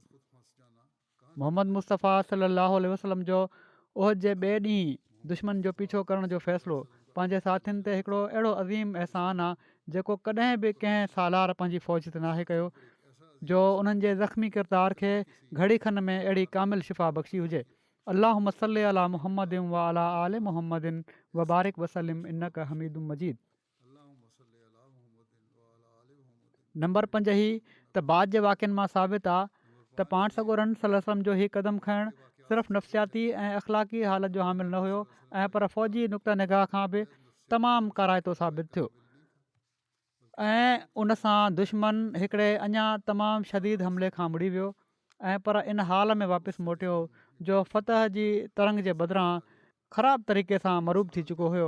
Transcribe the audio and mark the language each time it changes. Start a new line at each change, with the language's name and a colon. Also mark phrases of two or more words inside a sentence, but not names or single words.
Sindhi: मोहम्मद मुस्तफ़ा
Arabic: صلى الله عليه وسلم
Sindhi: जो उहद जे ॿिए ॾींहुं दुश्मन जो पीछो करण जो फ़ैसिलो पंहिंजे साथियुनि ते हिकिड़ो अहिड़ो अज़ीम अहसान आहे जेको कॾहिं बि कंहिं सालार पंहिंजी फ़ौज ते नाहे कयो, जो उन्हनि जे ज़ख़्मी किरदार खे घड़ी खन में अहिड़ी कामिल शिफ़ा बख़्शी हुजे।
Arabic: اللهم صل على محمد وعلى آل محمد وبارك وسلم إنك حميد مجيد.
Sindhi: नंबर 5 ही त बाद जे वाक़िअनि मां साबित आहे त पाण सॻोरनि
Arabic: صلى الله عليه وسلم
Sindhi: जो हीउ क़दम खणणु सिर्फ़ु नफ़्सियाती ऐं अख़लाक़ी हालत जो हामिल न हुयो ऐं पर फ़ौजी नुक़्ता निगाह खां बि तमामु काराइतो साबित थियो ऐं उन सां दुश्मन हिकिड़े अञा तमामु शदीद हमले खां मुड़ी वियो ऐं पर इन हाल में वापसि मोटियो जो फ़तह जी तरंग जे बदिरां ख़राब तरीक़े सां मरूब थी चुको हुयो।